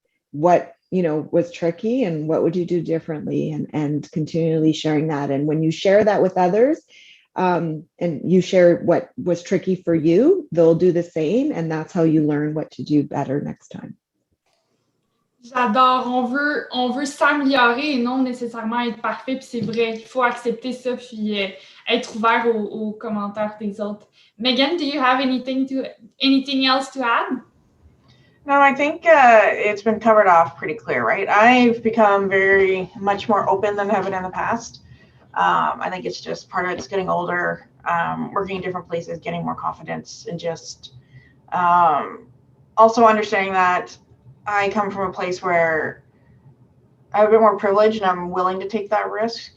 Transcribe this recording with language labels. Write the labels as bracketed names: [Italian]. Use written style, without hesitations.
[English] What was tricky, and what would you do differently, and continually sharing that. And when you share that with others, and you share what was tricky for you, they'll do the same, and that's how you learn what to do better next time. [French] J'adore. On veut s'améliorer et non nécessairement être parfait. Puis c'est vrai, il faut accepter ça puis être ouvert aux commentaires des autres. [English] Megan, do you have anything else to add? No, I think it's been covered off pretty clear, right? I've become very much more open than I have been in the past. I think it's just part of it's getting older, working in different places, getting more confidence, and just also understanding that I come from a place where I have a bit more privilege and I'm willing to take that risk.